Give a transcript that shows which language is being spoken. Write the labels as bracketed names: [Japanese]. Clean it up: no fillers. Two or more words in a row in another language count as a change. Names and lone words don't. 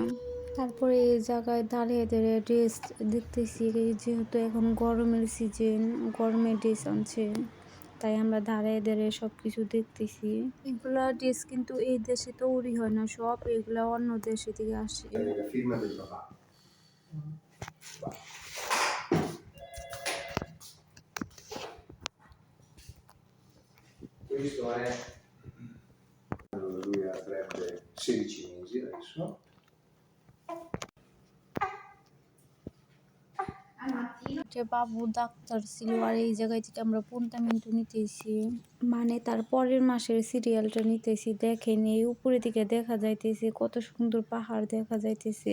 [Bangla] তারপরে এই জায়গায় দাঁড়িয়ে দাঁড়িয়ে ড্রেস দেখতেছি, যেহেতু এখন গরমের সিজন, গরমের ড্রেস আনছে, তাই আমরা দাঁড়িয়ে দাঁড়িয়ে সব কিছু দেখতেছি। এগুলা ড্রেস কিন্তু এই দেশে তৈরি হয় না, সব এগুলা অন্য দেশে থেকে আসে। [Italian] Questo è lui avrebbe 16 mesi adesso. [Bangla] যে বাবু ডাক্তার ছিল, আর এই জায়গায় থেকে আমরা পন্তামেন্টু নিতেছি, মানে তার পরের মাসের সিরিয়ালটা নিতেছি। দেখেন এই উপরে দিকে দেখা যাইতেছে কত সুন্দর পাহাড় দেখা যাইতেছে।